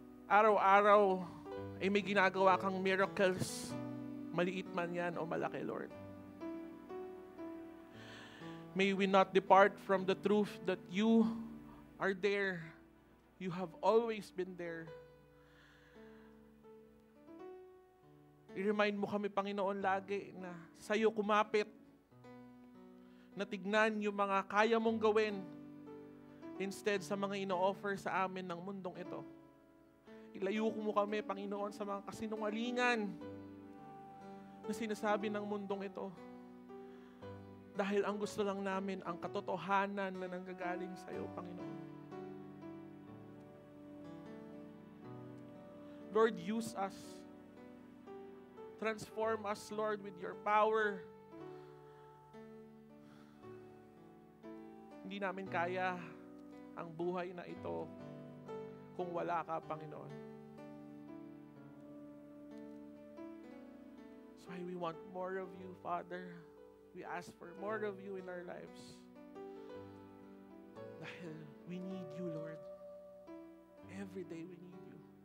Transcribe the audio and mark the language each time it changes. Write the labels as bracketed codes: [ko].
[tl] Araw-araw ay may ginagawa kang miracles. Maliit man yan o malaki, Lord. [en] May we not depart from the truth that you are there. You have always been there. [tl] I-remind mo kami, Panginoon, lagi na sa'yo kumapit, na tignan yung mga kaya mong gawin instead sa mga ino-offer sa amin ng mundong ito. Ilayo mo kami, Panginoon, sa mga kasinungalingan na sinasabi ng mundong ito. Dahil ang gusto lang namin, ang katotohanan na nanggagaling sa'yo, Panginoon. [en] Lord, use us. Transform us, Lord, with your power. [tl] Hindi namin kaya ang buhay na ito kung wala ka, Panginoon. [en] That's why we want more of you, Father. We ask for more of you in our lives. Dahil we need you, Lord. Every day we need you.